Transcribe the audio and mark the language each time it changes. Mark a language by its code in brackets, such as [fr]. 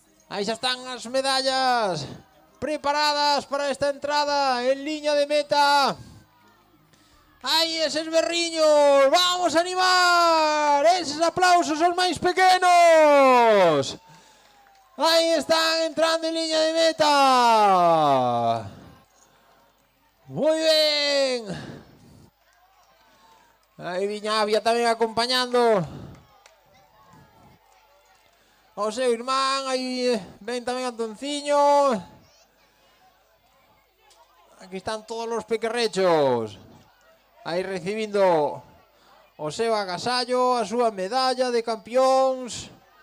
[gl] Aí xa están as medallas preparadas para esta entrada en liña de meta. ¡Ay, eses berriños! ¡Vamos a animar! ¡Eses aplausos son máis pequenos! [es] ¡Ahí están entrando en línea de meta! ¡Muy bien! [gl] Aí Viñavia tamén acompañando ao seu irmán. Aí ven tamén Antonciño. Aquí están todos os pequerrechos. Aí recibindo o seu agasallo, a súa medalla de campións.